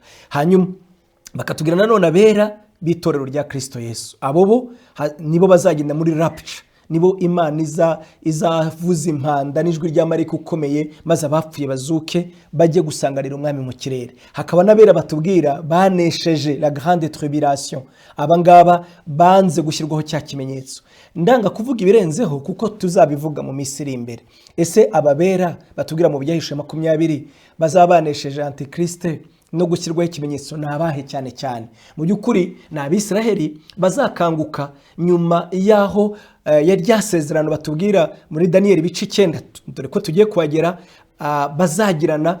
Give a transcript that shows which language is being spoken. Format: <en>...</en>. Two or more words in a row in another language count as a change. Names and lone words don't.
<rw>Hanyuma bakatubwira nanone abera b'itorero rya Kristo Yesu. Abo bo nibo bazagenda muri rapture, nibo Imana izavuza impanda n'ijwi rya marayika ukomeye, maze abapfuye bazuke bajye gusanganira umwami mu kirere. Hakaba n'abera batubwira banesheje</rw> <fr>la grande tribulation.</fr> <rw>Abangaba banze gushyirwaho cya kimenyetso. Ndanga kuvuga ibirenzeho kuko tuzabivuga mu minsi iri imbere. Ese ababera batubwira mu byahishuwe 20 bazabanesheje antikriste no gushyirwaho ikimenyetso nabahe cyane cyane? Mu by'ukuri na Abisiraheli bazakanguka nyuma yaho yaryasezerano batubwira muri Daniel bice 9, dore ko tugiye kuhagera, bazagirana.</rw>